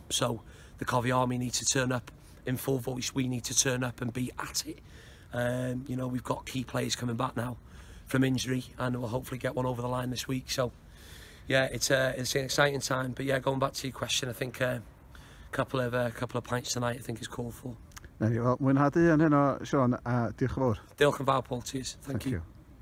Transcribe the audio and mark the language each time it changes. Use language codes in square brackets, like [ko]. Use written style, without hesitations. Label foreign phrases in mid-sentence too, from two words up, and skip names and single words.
[en] So the Covey Army need to turn up in full voice. We need to turn up and be at it. You know, we've got key players coming back now from injury, and we'll hopefully get one over the line this week. So yeah, it's an exciting time. But yeah, going back to your question, I think a couple of pints tonight I think is called for. [cy] Wel, mwynhadu yn hynny, Sean, a diolch yn fawr. Diolch yn fawr, Paul. [en] Cheers. Thank you.